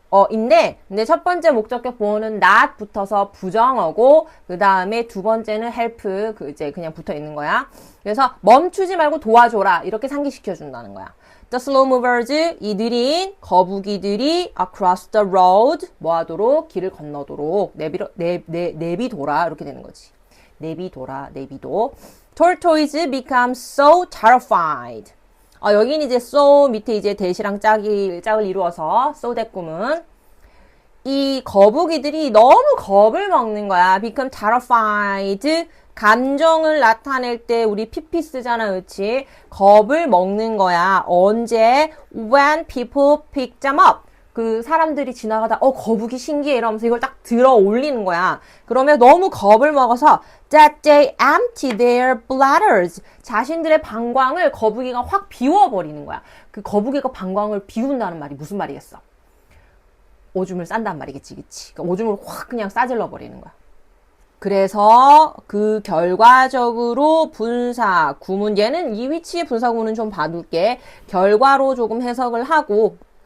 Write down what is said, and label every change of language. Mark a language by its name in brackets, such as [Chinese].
[Korean] 인데 첫 번째 목적격 보어는 not 붙어서 부정어고 그 다음에 두 번째는 help 이제 그냥 붙어 있는 거야. 그래서 멈추지 말고 도와줘라 이렇게 상기시켜 준다는 거야. [English] The slow movers [Korean] 이 느린 거북이들이 [English] across the road [Korean] 뭐 하도록 길을 건너도록 내비둬라 이렇게 되는 거지. 내비둬라 내비도. [English] Tortoise become so terrified. [Korean] 여긴 이제 so 밑에 이제 대시랑 짝을 이루어서 so 대꾸문. 이 거북이들이 너무 겁을 먹는 거야. [English] become terrified. [Korean] 감정을 나타낼 때 우리 PP 쓰잖아, 그치? 겁을 먹는 거야. 언제? [English] When people pick them up. [Korean] 그 사람들이 지나가다 거북이 신기해 이러면서 이걸 딱 들어 올리는 거야. 그러면 너무 겁을 먹어서 [English] that they empty their bladders. [Korean] 자신들의 방광을 거북이가 확 비워버리는 거야. 그 거북이가 방광을 비운다는 말이 무슨 말이겠어? 오줌을 싼단 말이겠지, 그치? 그러니까 오줌을 확 그냥 싸질러 버리는 거야. 그래서 그 결과적으로 분사 구문 얘는 이 위치의 분사 구문은 좀 봐둘게. 결과로 조금 해석을 하고